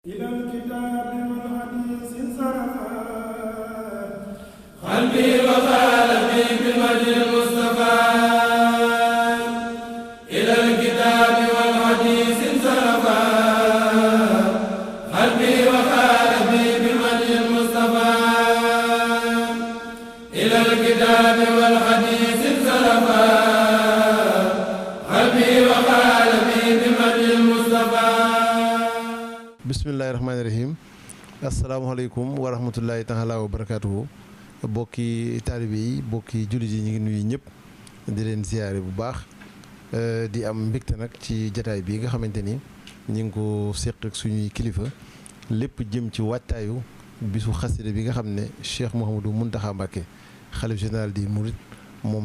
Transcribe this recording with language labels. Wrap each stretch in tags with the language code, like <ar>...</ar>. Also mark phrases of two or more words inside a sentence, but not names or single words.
<ar>إلى الكتاب والحديث انصرفا قلبي وقلبي بمجد المصطفى إلى الكتاب والحديث انصرفا قلبي وقلبي بمجد المصطفى إلى الكتاب والحديث انصرفا قلبي وقلبي بمجد المصطفى. بسم الله الرحمن الرحيم السلام عليكم ورحمة الله تعالى وبركاته</ar> <wo>bokki taalibe yi bokki jullit yi ñu ngi nuyu ñëpp di leen ziyaare bu baax di am mbégte nag ci jataay bi nga xamante ni ñu ngi ko séq ak suñuy kilifa lépp jëm ci wattaayu bisu xasida bi nga xam ne Cheikh Mouhamadou Mountakha Mbacké xalif général di Mouride moom</wo>